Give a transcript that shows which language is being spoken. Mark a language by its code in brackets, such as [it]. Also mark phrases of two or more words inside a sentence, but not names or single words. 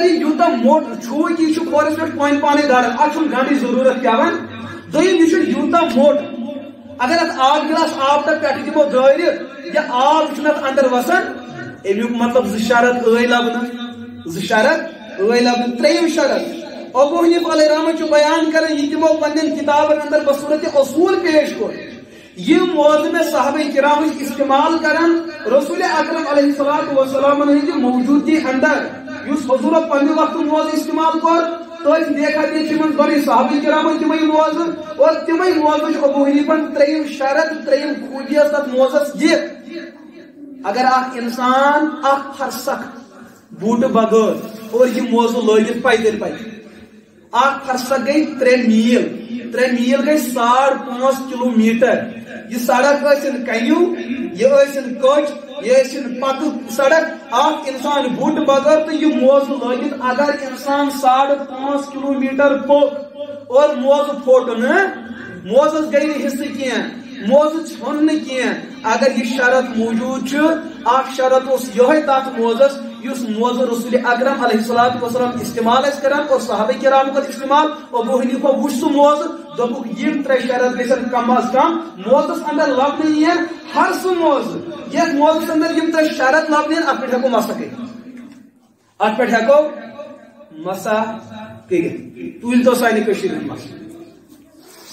[ks] یہِ یوٗتاہ موٚٹ چھُ کہ یہِ چھُ کھورس پٮ۪ٹھ پانے داران اتھ چھُنہٕ گنٛڈٕچ ضروٗرت پیوان دوٚیِم یہِ چھُ یوٗتاہ موٚٹ اگر اتھ آب گلاس آب تتھ پٮ۪ٹھٕ دِمو دٲرِتھ یا آب چھُنہٕ اتھ اندر وسان امیُک مطلب 2 شرط ٲے لبنہٕ 2 شرط ٲے لبنہٕ ترٛیٚیِم شرط ابو حنیفہ [ar] علیہ رحمہ [ks] چھُ بیان کران یہ تمو پنن کتابن اندر بصورت اصول پیش کوٚر یہ موضوع میں صحابہ کرام استعمال کران رسول اکرم [ar] علیہ الصلوۃ والسلام [ks] ہندِ موجودگی اندر یُس حضور پننہِ وقتہٕ موضوع استعمال کوٚر تٔتھۍ دیکھا دیکھی منٛز گۄڈٕ صحابہ کرامن تِمے موضوع اور تِمے موضوع چھُ ابو حنیفہن 3 شرط 3 خوٗبی ٲس تتھ موضوعس یہِ اگر اکھ انسان اکھ فرسخ بوٗٹہٕ بغٲر اور یہ موضوع لٲگِتھ پیدل پکہِ اخ فرسخ گئی 3 میل 3 میل گئی 5.5 کلومیٹر یہ سڑک ٲسِن کنیو یہ ٲسِن کچ یہ ٲسِن پتہٕ سڑک اخ انسان بوٹ بغٲر تہٕ یہ موزٕ لٲگِتھ اگر انسان 5.5 کلومیٹر پوٚک اور موزٕ پھوٚٹ نہٕ موزس گئی نہٕ حصہٕ کینٛہہ موزٕ ژھیوٚن نہٕ کینٛہہ اگر یہ شرط موجود چھُ اکھ شرط اوس یِہوٚے تتھ موزس یُس موزٕ رسول اکرم [ar] علیہ الصلوۃ والسلام [ks] استعمال ٲسۍ کران اور صحابہ کرام کر استعمال ابو حنیفہ وٕچھ سُہ موزٕ دوٚپُکھ یِم 3 شرط گژھن کم از کم موزس اندر لبنہٕ یِن ہر سُہ موزٕ یتھ موزس اندر یِم 3 شرط لبنہٕ یِن اتھ پٮ۪ٹھ ہٮ۪کو مسا کٔرِتھ اتھ پٮ۪ٹھ ہٮ۪کو مسا کٔرِتھ تُلۍ تو سانہِ کٔشیٖرِ ہُنٛد مسلہٕ